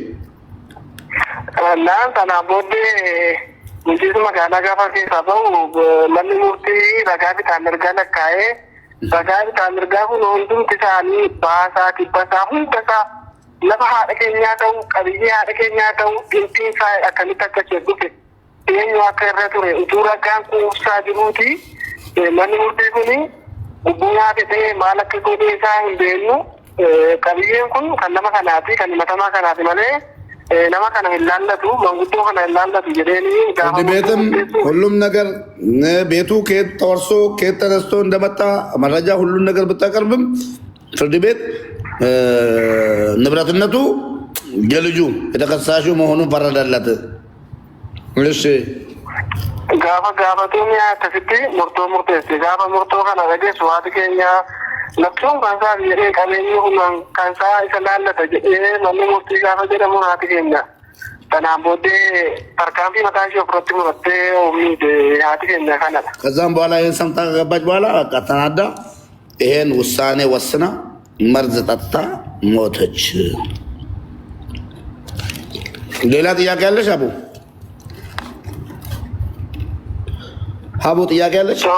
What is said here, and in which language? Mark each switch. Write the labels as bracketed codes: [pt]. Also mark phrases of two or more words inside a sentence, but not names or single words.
[om] naan sana booddee bulchiinsi magaalaa gaafa keessaa bahu manni murtii ragaa bitaan mirgaa lakkaa'ee ragaa bitaan mirgaa kun hundumti isaanii baasaa kibbasaa hundasaa lafa haadha keenyaa ta'u qabiyyee haadha keenyaa ta'u dhimtiin isaa akkamitti akka jedhufe eenyu akka irra ture utuu ragaan kuusaa jiruuti manni murtii kuni gubbuu ta'ee maal akka godhee isaa hin beeknu qabiyyeen kun kan nama kanaati kan himatamaa kanaati malee nama kana hin laallatu manguddoo kana hin laallatu jedheeni [am] ፍርድ ቤትም ሁሉም ነገር ቤቱ ከየት ተወርሶ ከየት ተነስቶ እንደመጣ መረጃ ሁሉን ነገር ብታቀርብም ፍርድ ቤት ንብረትነቱ የልጁ የተከሳሹ መሆኑን ፈረደለት። እሺ [om] gaafatuun akkasitti murtoo murteesse gaafa murtoo kana dhageessu haati keenya labsuun kan isaa jedhee qabeenyi kun kan isaa isa laallata jedhee manni murtii gaafa jedhamu haati keenya kanaan booddee tarkaanfii mataa ishee ofirratti murattee oomishte haati keenya kanadha. [am] ከዛም በኋላ ይህን ሰምታ ከገባች በኋላ በቃ ተናዳ ይሄን ውሳኔ ወስና መርዝ ጠጥታ ሞተች። ሌላ ጥያቄ ያለሽ አቡ? አቡ ጥያቄ ያለሽ?